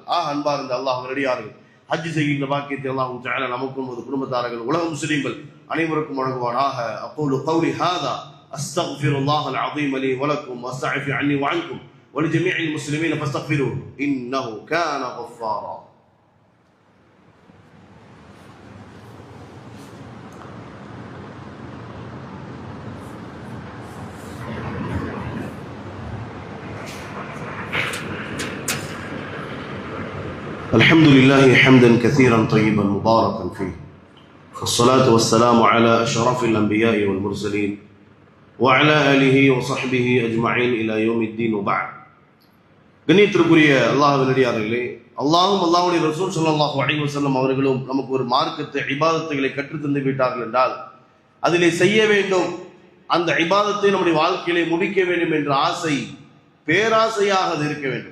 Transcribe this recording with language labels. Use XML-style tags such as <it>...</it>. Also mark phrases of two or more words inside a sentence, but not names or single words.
<ta>அன்பார்ந்த அல்லாஹ் நடிகார்கள், ஹஜ் செய்கின்ற பாக்கியத்தை</ta> <ar>الله تعالى</ar> <ta>நமக்கும் ஒரு குடும்பத்தார்கள் உலக முஸ்லிம்கள் அனைவருக்கும் வழங்குவானாக.</ta> <ar>أقول قولي هذا أستغفر الله العظيم لي ولكم واستغفي عني وعنكم ولجميع المسلمين فاستغفروه إنه كان غفارا. الحمد لله حمدا كثيرا طيبا مباركا فيه، والصلاة والسلام على أشرف الأنبياء والمرسلين وعلى آله وصحبه أجمعين إلى يوم الدين وبعد.</ar> <ta>கண்ணியத்திற்குரிய அல்லாஹ்வின் அடியார்களே, அல்லாஹ்வும் அல்லாஹ்வுடைய ரசூல்</ta> <ar>صلى الله عليه وسلم</ar> <ta>அவர்களும் நமக்கு ஒரு மார்க்கத்தை இபாதத்துகளை கற்றுத் தந்து விட்டார்கள் என்றால் அதிலே செய்ய வேண்டும், அந்த இபாதத்தை நம்முடைய வாழ்க்கையிலே முடிக்க வேண்டும் என்ற ஆசை பேராசையாக அது இருக்க வேண்டும்.</ta>